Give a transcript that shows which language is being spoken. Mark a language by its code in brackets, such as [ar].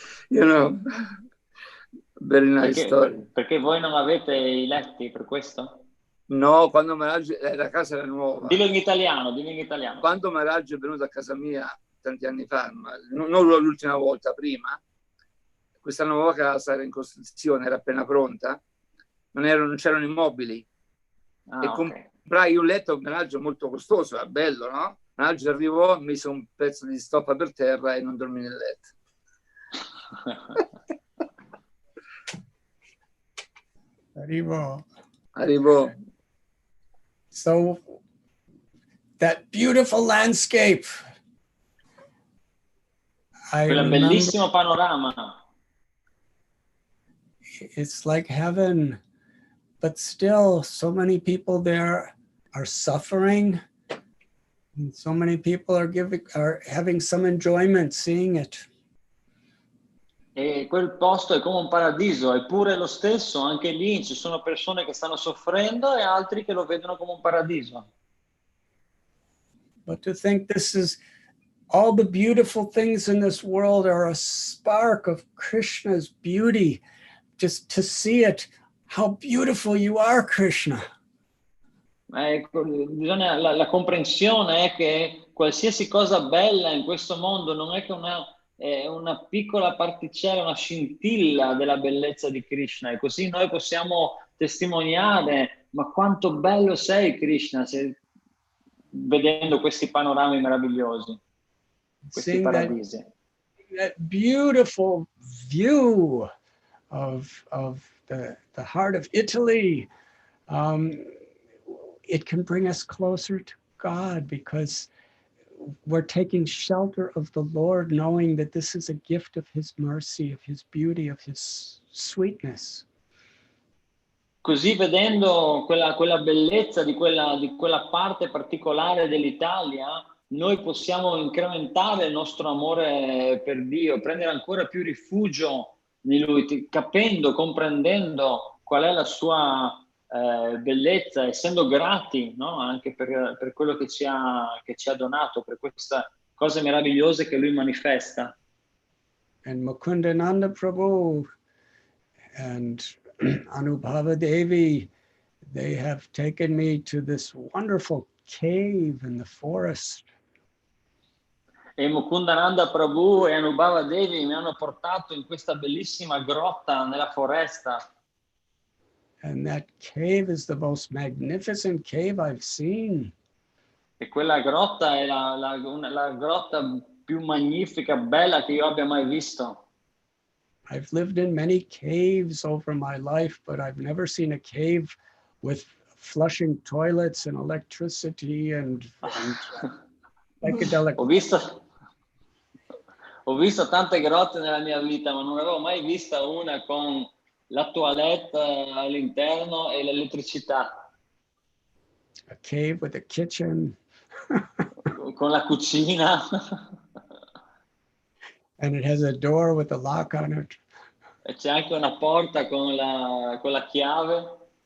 [en] You know, very nice story. [it] Perché voi non avete i letti per questo? No, quando Maharaj, la casa era nuova. Dillo in italiano. Quando Maharaj è venuto a casa mia tanti anni fa, non l'ultima volta, prima, questa nuova casa era in costruzione, era appena pronta, non c'erano immobili. E comprai un letto molto costoso, era bello, no? Maharaj arrivò, mise un pezzo di stoffa per terra e non dormì nel letto. Arrivò. [en] So that beautiful landscape. [it] Quel bellissimo panorama. [en] It's like heaven, but still so many people there are suffering, and so many people are having some enjoyment seeing it. [it] E quel posto è come un paradiso, eppure lo stesso, anche lì ci sono persone che stanno soffrendo e altri che lo vedono come un paradiso. [en] But to think this is all the beautiful things in this world are a spark of Krishna's beauty. Just to see it, how beautiful you are, Krishna. [it] La comprensione è che qualsiasi cosa bella in questo mondo non è che una piccola particella, una scintilla della bellezza di Krishna, e così noi possiamo testimoniare ma quanto bello sei, Krishna, vedendo questi panorami meravigliosi, questi paradisi. [en] That beautiful view of the heart of Italy, it can bring us closer to God, because we're taking shelter of the Lord, knowing that this is a gift of His mercy, of His beauty, of His sweetness. [it] Così vedendo quella bellezza di quella parte particolare dell'Italia, noi possiamo incrementare il nostro amore per Dio, prendere ancora più rifugio di Lui, capendo, comprendendo qual è la sua bellezza, essendo grati, no? Anche per quello che ci ha donato, per queste cose meravigliose che Lui manifesta. [en] And Mukundananda Prabhu and Anubhava Devi, they have taken me to this wonderful cave in the forest. [it] E Mukundananda Prabhu e Anubhava Devi mi hanno portato in questa bellissima grotta nella foresta. [en] And that cave is the most magnificent cave I've seen. [it] E quella grotta è la grotta più magnifica, bella che io abbia mai visto. [en] I've lived in many caves over my life, but I've never seen a cave with flushing toilets and electricity and psychedelic. [it] Ho visto tante grotte nella mia vita, ma non avevo mai vista una con la toilette all'interno e l'elettricità. [en] A cave with a kitchen. [it] Con la cucina. [en] And it has a door with a lock on it. [it] E c'è anche una porta con la chiave.